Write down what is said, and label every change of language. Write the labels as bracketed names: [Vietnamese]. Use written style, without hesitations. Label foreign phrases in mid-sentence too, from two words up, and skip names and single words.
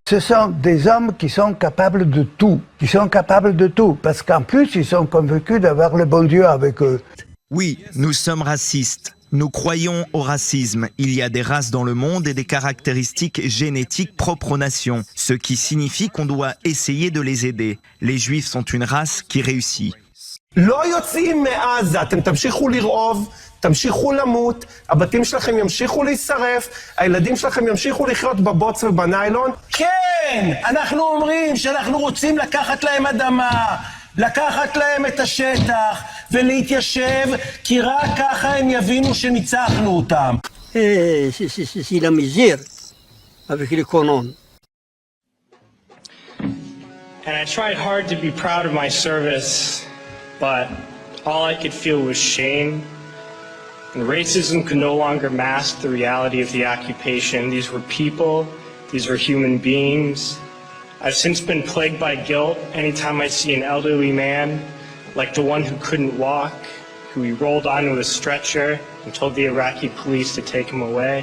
[French] Ce sont des hommes qui sont capables de tout. Parce qu'en plus, ils sont convaincus d'avoir le bon Dieu avec eux. Oui, nous sommes racistes. Nous croyons au racisme. Il y a des races dans le monde et des caractéristiques génétiques propres aux nations, ce qui signifie qu'on doit essayer de les aider. Les Juifs sont une race qui réussit. [Hebrew] לא יוצאים מעזה, אתם תמשיכו לרעוב, תמשיכו למות, הבתים שלכם ימשיכו להישרף, הילדים שלכם ימשיכו לחיות בבוץ ובניילון. כן, אנחנו אומרים שאנחנו רוצים לקחת להם אדמה, לקחת להם את השטח ולהתיישב, כי רק ככה הם יבינו שניצחנו אותם. [French] C'est la misère avec les colons. [English] And I tried hard to be proud of my service, but all I could feel was shame. And racism could no longer mask the reality of the occupation. These were people, these were human beings. I've since been plagued by guilt anytime I see an elderly man, like the one who couldn't walk, who we rolled onto a stretcher and told the Iraqi police to take him away.